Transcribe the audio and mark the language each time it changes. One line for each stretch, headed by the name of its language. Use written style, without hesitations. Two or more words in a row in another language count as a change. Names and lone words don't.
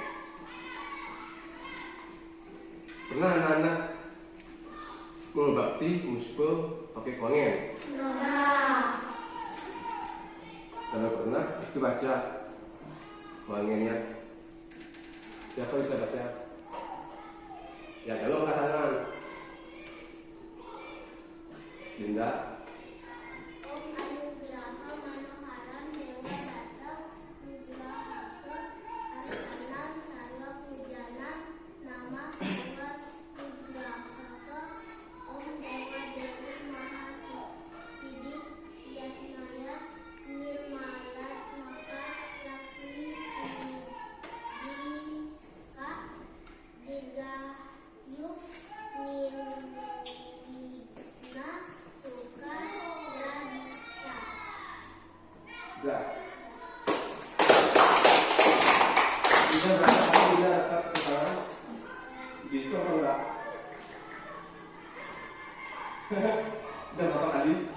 Indonesian: Pernah anak-anak berbakti muspe pakai kuangen? Kalau pernah, itu baca kuangennya. Siapa bisa baca? Ya kalau angkat tangan. Dinda.
Sanskrit: Om Anugraha Manoharam Dewa Data Nugrahaka Asanam Sarva Pujanam Nama Sarva Nugrahaka Om Dewa Dewi Mahasidi Yatmaya Nirmalat Maka Laksmi Diska Dirgayu Nirvigna Suka Radista.
Indonesian: Dah. Bisa berapa kali dia dapat kesalahan? Gitu apa enggak? Sudah berapa kali?